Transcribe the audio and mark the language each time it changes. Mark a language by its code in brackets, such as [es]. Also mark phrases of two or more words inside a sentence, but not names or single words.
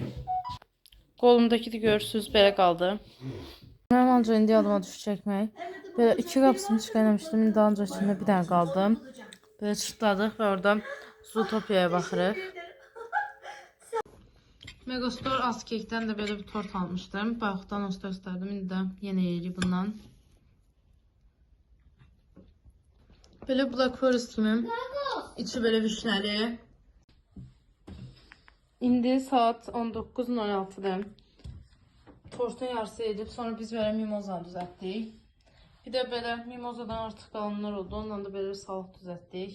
[az] Qolumdakı da görürsünüz belə qaldı. Mənim ancaq indi yadıma düşür çəkmək. Belə 2 qapısını çıxarmışdım. İndi ancaq içində bir dənə qaldı. Belə çıtladıq və oradan Zootopiyaya baxırıq. Megastore Azkek'dən də belə bir tort almışdım. Bayaqdan onu göstərdim. İndi də yenə yeyirik bundan. Böyle Black Forest kimi. İçi böyle vişneli. İndi saat 19:16'dır. Tortun yarısı edip sonra biz böyle mimoza düzəltdik. [tr] Bir de böyle mimozadan artık kalanlar oldu. Ondan da böyle bir salat düzəltdik.